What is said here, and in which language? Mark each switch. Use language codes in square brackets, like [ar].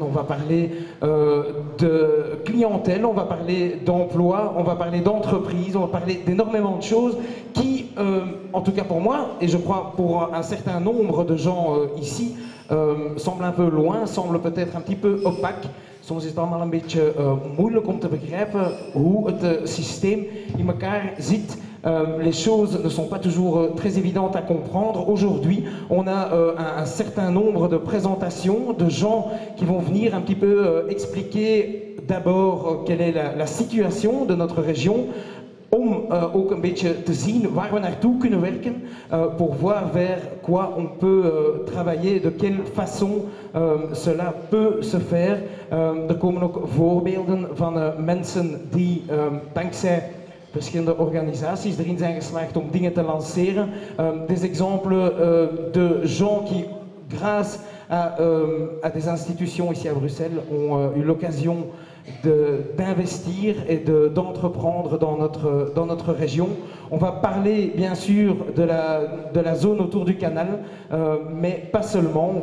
[fr] On va parler de clientèle, on va parler d'emploi, on va parler d'entreprise, on va parler d'énormément de choses qui, en tout cas pour moi, et je crois pour un certain nombre de gens ici, semblent un peu loin, semblent peut-être un petit peu opaques. [nl] Soms is het allemaal een beetje moeilijk om te begrijpen hoe het systeem in elkaar zit. [fr] Les choses ne sont pas toujours très évidentes à comprendre. Aujourd'hui, on a un certain nombre de présentations de gens qui vont venir un petit peu expliquer d'abord quelle est la situation de notre région, [nl] om ook een beetje te zien waar we naartoe kunnen werken, [fr] pour voir vers quoi on peut travailler, de quelle façon cela peut se faire. [nl] Er komen ook voorbeelden van mensen die dankzij verschillende organisaties erin zijn geslaagd om dingen te lanceren. [fr] Des exemples de gens qui, grâce à des institutions ici à Bruxelles, ont eu l'occasion d'investir et d'entreprendre dans notre région. On va parler bien sûr de la zone autour du canal, mais pas seulement.